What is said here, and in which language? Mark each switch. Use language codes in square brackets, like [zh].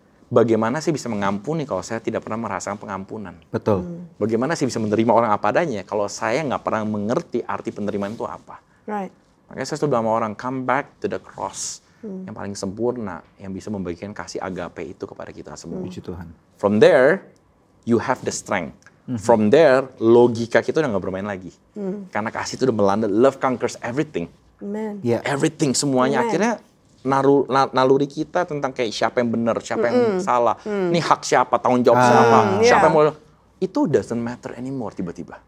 [id] Bagaimana sih bisa mengampuni kalau saya tidak pernah merasakan pengampunan? Betul. Bagaimana sih bisa menerima orang apa adanya kalau saya nggak pernah mengerti arti penerimaan itu apa? [en] Right. [id] Makanya saya selalu bilang sama orang, [en] come back to the cross. [id] Yang paling sempurna, yang bisa membagikan kasih agape itu kepada kita semua. Puji Tuhan. [en] From there, you have the strength. [id] From there, logika kita udah nggak bermain lagi. Karena kasih itu udah melanda, [en] love conquers everything. [id] Amen. Everything, semuanya. Akhirnya naluri kita tentang kayak siapa yang benar, siapa yang salah. Ini hak siapa, tanggung jawab siapa yang mau. Itu [en] doesn't matter anymore [id] tiba-tiba.